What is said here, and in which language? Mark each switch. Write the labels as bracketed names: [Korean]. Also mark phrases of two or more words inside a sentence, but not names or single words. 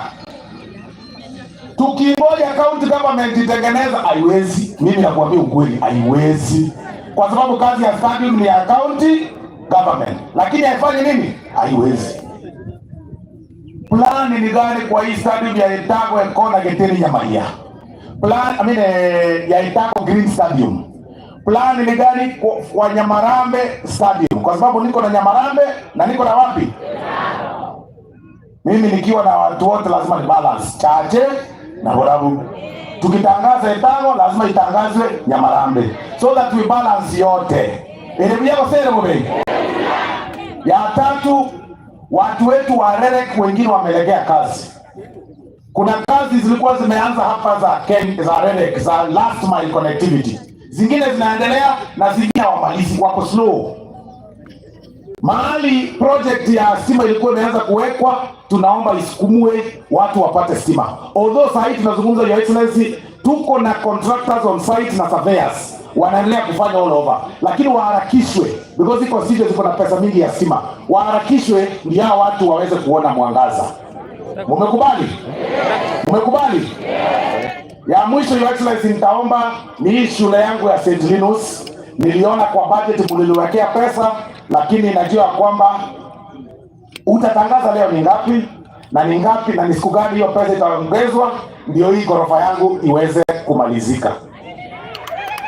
[Swahili] Tukingoja county government itengeneza, haiwezi. Mimi nakuambia ukweli, haiwezi. Kwa sababu kazi ya stadium ni ya county government. Lakini haifanye nini? Haiwezi. Plan ni gani kwa hii stadium ya Etago, Ekona, Geteni, Nyamaia? Plan ya Etago Green Stadium. Plan ni gani kwa Nyamarambe Stadium? Kwa sababu niko na Nyamarambe na niko na wapi? Mimi nikiwa na watu wote lazima ni balance. Chache na Borabu. Tukitangaza Etago lazima itangazwe Nyamarambe, [English] so that we balance [Swahili] yote. [Gusii] Elebia wasere mbe. [Swahili] Ya tatu, watu wetu wa REREC wengine wamelegea kazi. Kuna kazi zilikuwa zimeanza hapa za REREC za [English] last mile connectivity. [Swahili] Zingine zinaendelea na zingine hawamalizi, wako slow. Mahali project ya stima ilikuwa imeanza kuwekwa, tunaomba isukumwe watu wapate stima. Although sasa tunazungumza [English] Your Excellency, [Swahili] tuko na contractors [English] on site [Swahili] na surveyors wanaendelea kufanya [English] all over, [Swahili] lakini waharakishwe because iko sije ziko na pesa mingi ya stima. Waharakishwe ndio watu waweze kuona mwangaza. Mmekubali? Mmekubali? Ya mwisho [English] Your Excellency, [Swahili] nitaomba ni hii shule yangu ya St. Linus. Niliona kwa budget mliliwekea pesa, lakini najua kwamba utatangaza leo ni ngapi na ni ngapi na ni siku gani hiyo pesa itaongezwa ndio hii ghorofa yangu iweze kumalizika.